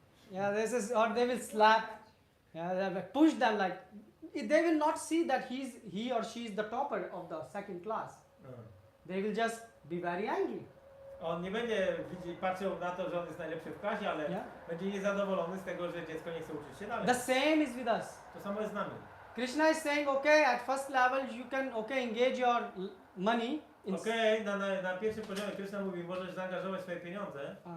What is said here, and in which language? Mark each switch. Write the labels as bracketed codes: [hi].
[en] Yeah, this is, or they will slap. Yeah, they will push them like. They will not see that he or she is the topper of the second class. They will just be very angry. [pl] On nie będzie patrzył na to, że on jest najlepszy w klasie, ale [en] Yeah. [pl] będzie niezadowolony z tego, że dziecko nie chce uczyć się dalej. [en] The same is with us. [pl] To samo jest z nami. [en] Krishna is saying, okay, at first level you can engage your money. [pl] Okej, na pierwszym poziomie Krishna mówi, możesz zaangażować swoje pieniądze,